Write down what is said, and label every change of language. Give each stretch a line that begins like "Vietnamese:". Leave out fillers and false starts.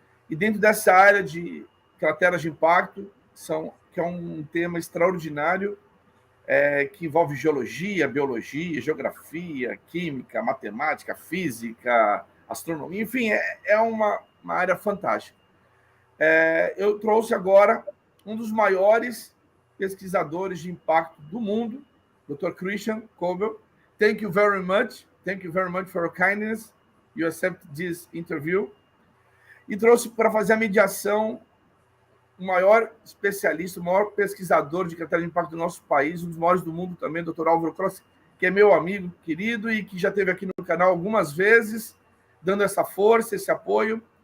Portuguese: E dentro dessa área de crateras de impacto, que é um tema extraordinário, que envolve geologia, biologia, geografia, química, matemática, física, astronomia, enfim, é uma área fantástica. Eu trouxe agora um dos maiores pesquisadores de impacto do mundo, Dr. Christian KOEBERL.
English: Thank you very much for your kindness. You accept this interview.
Portuguese: E trouxe para fazer a mediação o maior especialista, o maior pesquisador de crateras de impacto do nosso país, um dos maiores do mundo também, Dr. Álvaro P, que é meu amigo querido e que já esteve aqui no canal algumas vezes, dando essa força, esse apoio.